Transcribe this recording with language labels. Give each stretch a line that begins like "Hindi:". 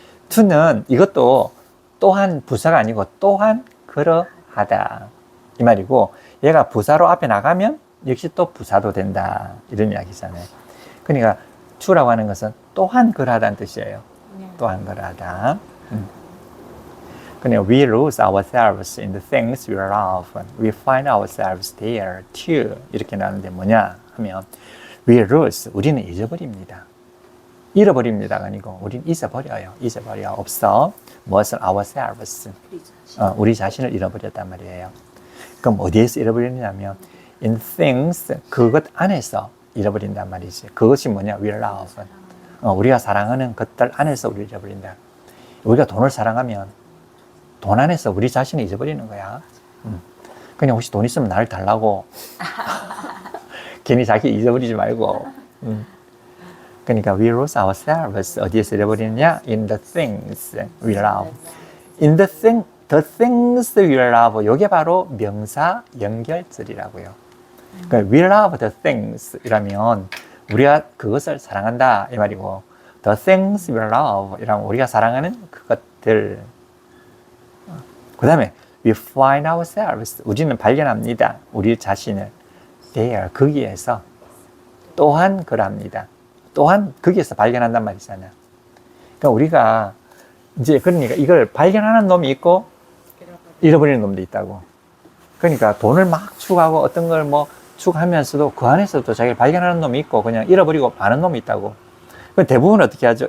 Korean: to는 이것도 또한 부사가 아니고 또한 그러하다. 이 말이고, 얘가 부사로 앞에 나가면 역시 또 부사도 된다. 이런 이야기잖아요. 그러니까 to라고 하는 것은 또한 그러하다는 뜻이에요. 또한 그러하다. 그냥
English: we lose ourselves in the things we love. We find ourselves there too.
Korean: 이렇게 나오는데 뭐냐 하면
English: we lose,
Korean: 우리는 잊어버립니다. 잃어버립니다가 아니고 우리는 잊어버려요. 잊어버려. 없어. 무엇을?
English: ourselves.
Korean: 우리 자신을 잃어버렸단 말이에요. 그럼 어디에서 잃어버리냐면
English: in things,
Korean: 그것 안에서 잃어버린단 말이지. 그것이 뭐냐?
English: we love.
Korean: 우리가 사랑하는 것들 안에서 우리를 잃어버린다. 우리가 돈을 사랑하면 돈 안에서 우리 자신을 잊어버리는 거야. 그냥 혹시 돈 있으면 나를 달라고 괜히 자기 잊어버리지 말고. 그러니까
English: we lose ourselves.
Korean: 어디에서 잃어버리느냐?
English: in the things we love. in the things we love.
Korean: 이게 바로 명사 연결절이라고요. 그러니까
English: we love the things
Korean: 이라면 우리가 그것을 사랑한다 이 말이고,
English: the things we love
Korean: 이라면 우리가 사랑하는 그것들. 그 다음에
English: we find ourselves.
Korean: 우리는 발견합니다. 우리 자신을 there, 거기에서 또한 그럽니다. 또한 거기에서 발견한단 말이잖아. 그러니까 우리가 이제 그러니까 이걸 발견하는 놈이 있고 잃어버리는 놈도 있다고. 그러니까 돈을 막 추구하고 어떤 걸 뭐 추구하면서도 그 안에서도 자기를 발견하는 놈이 있고 그냥 잃어버리고 마는 놈이 있다고. 대부분 어떻게 하죠?